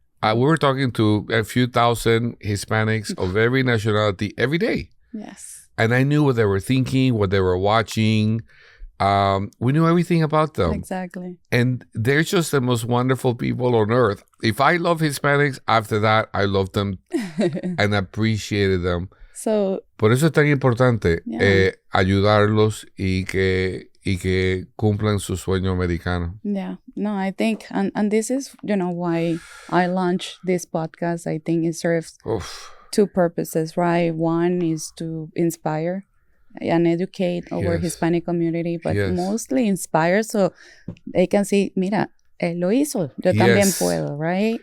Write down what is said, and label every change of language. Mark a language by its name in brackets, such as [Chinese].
[English] We were talking to a few thousand Hispanics of every nationality every day. Yes. And I knew what they were thinking, what they were watching. We knew everything about them. Exactly. And they're just the most wonderful people on earth. If I love Hispanics, after that, I loved them and appreciated them. So, [Spanish] por eso es tan importante ayudarlos y y que cumplan su sueño americano. [English] Yeah, no, I think, and this is, why I launched this podcast. I think it serves two purposes, right? One is to inspire and educate our Hispanic community, but mostly inspire so they can see, [Spanish] mira, él lo hizo, yo también puedo, [English] right?